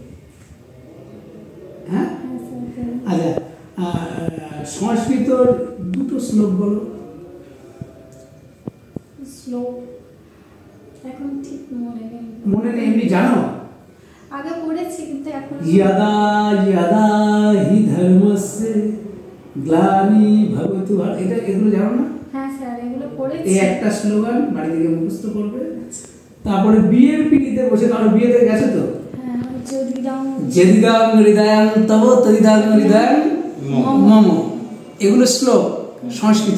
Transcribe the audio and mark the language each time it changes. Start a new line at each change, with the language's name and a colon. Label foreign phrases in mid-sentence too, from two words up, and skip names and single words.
Bangla: হ্যাঁ, আচ্ছা, সংস্কৃতর 2টো শ্লোক বলো। শ্লোক এখন ঠিক মনে নেই, এমনি জানো? আগে পড়েছি কিন্তু এখন
Sanskrit: यदा यदा हि धर्मस्य ग्लानि भवतु,
Bangla: এটা এগুলো জানো না? হ্যাঁ স্যার এগুলো পড়েছি। এই একটা স্লোগান বাড়ি থেকে মুখস্থ করবে। তারপরে বিয়ের পিড়িতে বসে, কারো বিয়েতে গেছে তো? হ্যাঁ,
Sanskrit: यदिदं हृदयं तव तदिदं हृदयं मम,
Bangla: এগুলো শ্লোক সংস্কৃত।